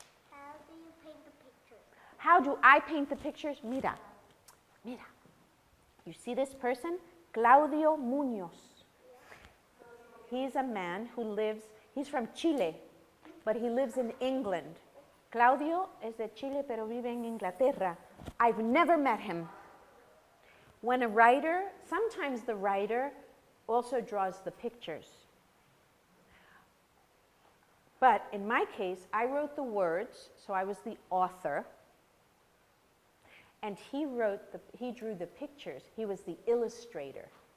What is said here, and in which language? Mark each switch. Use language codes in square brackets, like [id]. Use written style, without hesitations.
[en] How do you paint the pictures? How do I paint the pictures? [es] Mira. [en] You see this person? Claudio Muñoz. He's a man who he's from Chile, but he lives in England. [es] Claudio es de Chile, pero vive en Inglaterra. [en] I've never met him. When a writer, sometimes the writer also draws the pictures. But in my case, I wrote the words, so I was the author. And he drew the pictures. He was the illustrator.